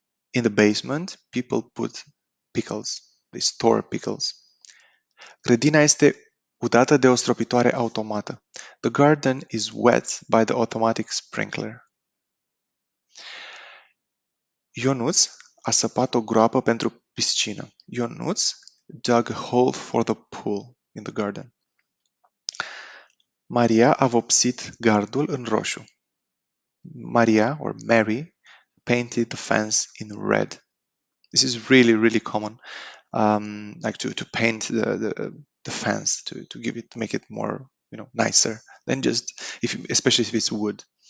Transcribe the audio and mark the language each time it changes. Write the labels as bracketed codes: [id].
[en] In the basement, people put pickles. They store pickles. [ro] Grădina este udată de o stropitoare automată. [en] The garden is wet by the automatic sprinkler. [ro] Ionuț a săpat o groapă pentru piscină. [en] Ionuț dug a hole for the pool in the garden. [ro] Maria a vopsit gardul în roșu. [en] Maria or Mary painted the fence in red. This is really, really common. Like to paint the fence to make it more nicer than just especially if it's wood.